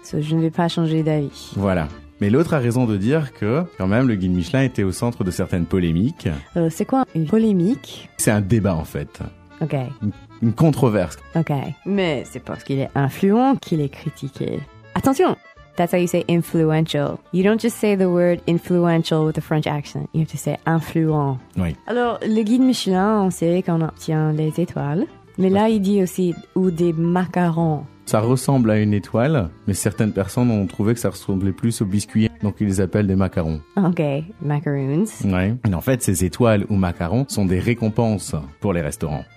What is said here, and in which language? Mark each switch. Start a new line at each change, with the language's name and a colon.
French: Je ne vais pas changer d'avis. Voilà. Mais l'autre a raison de dire que, quand même, le guide Michelin était au centre de certaines polémiques. C'est quoi une polémique ? C'est un débat, en fait. Ok. Une controverse. Ok. Mais c'est parce qu'il est influent qu'il est critiqué.
English: Attention ! That's how you say influential. You don't just say the word influential with a French accent. You have to say influent.
French: Oui. Alors, le guide Michelin, on sait qu'on obtient les étoiles. Mais là, il dit aussi « ou des macarons ». Ça ressemble à une étoile, mais certaines personnes ont trouvé que ça ressemblait plus aux biscuits, donc ils les appellent des macarons.
English: Ok, macaroons.
French: Ouais. Et en fait, ces étoiles ou macarons sont des récompenses pour les restaurants.